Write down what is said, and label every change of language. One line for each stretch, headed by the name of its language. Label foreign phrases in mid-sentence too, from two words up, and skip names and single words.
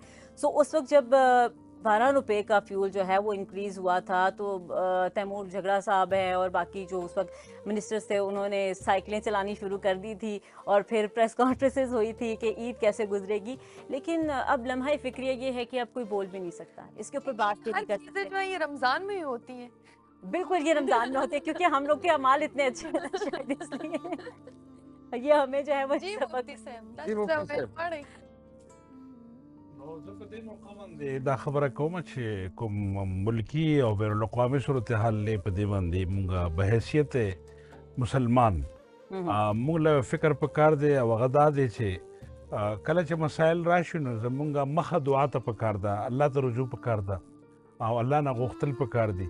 Urdu: سو اس وقت جب 12 روپے کا فیول جو ہے وہ انکریز ہوا تھا، تو تیمور جھگڑا صاحب ہے اور باقی جو اس وقت منسٹرز تھے انہوں نے سائیکلیں چلانی شروع کر دی تھی، اور پھر
English: press conferences
Urdu: ہوئی تھی کہ عید کیسے گزرے گی. لیکن اب لمحہ فکریہ یہ ہے کہ اب کوئی بول بھی نہیں سکتا، اس کے اوپر بات نہیں کر سکتے. جو ہے یہ رمضان میں ہی ہوتی ہیں. بالکل، یہ رمضان میں ہوتے ہیں کیونکہ ہم لوگ کے اعمال اتنے اچھے ہیں شاید اس لیے یہ ہمیں جو ہے وہ سبق
Pashto: دا خبره کوم چې کوم ملکی او بین الاقوامي صورتحال په دې باندې مونږه په حیثیت مسلمان مونږ له فکر پکار دی او غدا دی چې کله چې مسائل راشي نو زمونږه مخه دعا ته پکار ده، الله ته رجوع پکار ده او الله نه غوښتل پکار دي.